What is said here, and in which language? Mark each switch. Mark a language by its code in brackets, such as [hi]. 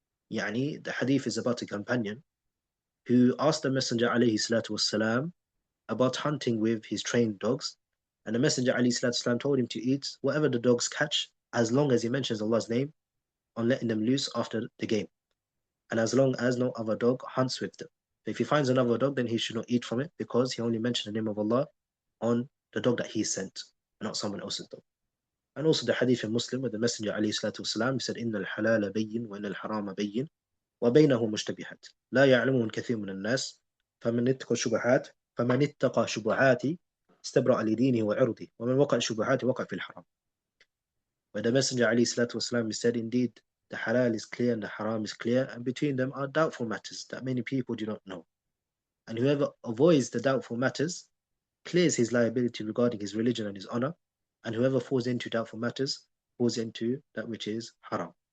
[en] The hadith is about a companion who asked the Messenger [ar] عليه الصلاة والسلام [en] about hunting with his trained dogs, and the Messenger عليه الصلاة والسلام told him to eat whatever the dogs catch as long as he mentions Allah's name on letting them loose after the game, and as long as no other dog hunts with them. If he finds another dog, then he should not eat from it because he only mentioned the name of Allah on the dog that he sent, not someone else's dog. And also the hadith in Muslim where the Messenger [ar] عليه الصلاة والسلام said إن الحلال بين وإن الحرام بين وبينه مشتبهات لا يعلمه الكثير من الناس فمن اتقى شبهات استبرأ لدينه وعرضه ومن وقع الشبهات وقع في الحرام. [en] Where the Messenger [ar] عليه الصلاة والسلام [en] said indeed the halal is clear and the haram is clear, and between them are doubtful matters that many people do not know. And whoever avoids the doubtful matters clears his liability regarding his religion and his honor, and whoever falls into doubtful matters falls into that which is haram.